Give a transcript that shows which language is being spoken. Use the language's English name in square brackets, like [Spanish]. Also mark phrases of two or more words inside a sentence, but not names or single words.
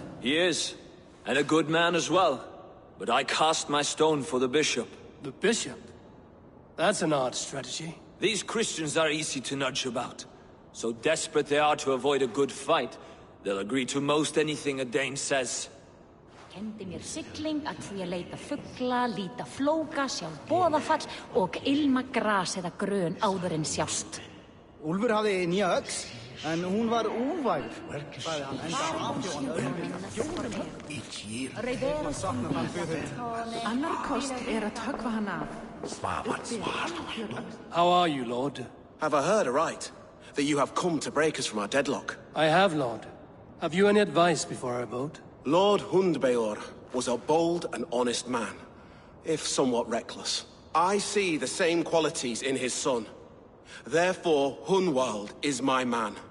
[English] He is, and a good man as well. But I cast my stone for the bishop. The bishop? That's an odd strategy. These Christians are easy to nudge about. So desperate they are to avoid a good fight, they'll agree to most anything a Dane says. [Icelandic] Kendi mér sigling að því að leita fugla, líta flóka, sjá boðafall og ilma gras eða grön áður en sjást. Úlfur hafði nýja öx, en hún var úrvæg, sagði hann, Annar kost að höggva hann af. [English] How are you, Lord? Have I heard aright? That you have come to break us from our deadlock? I have, Lord. Have you any advice before our vote? Lord Hundbeor was a bold and honest man, if somewhat reckless. I see the same qualities in his son. Therefore, Hunwald is my man.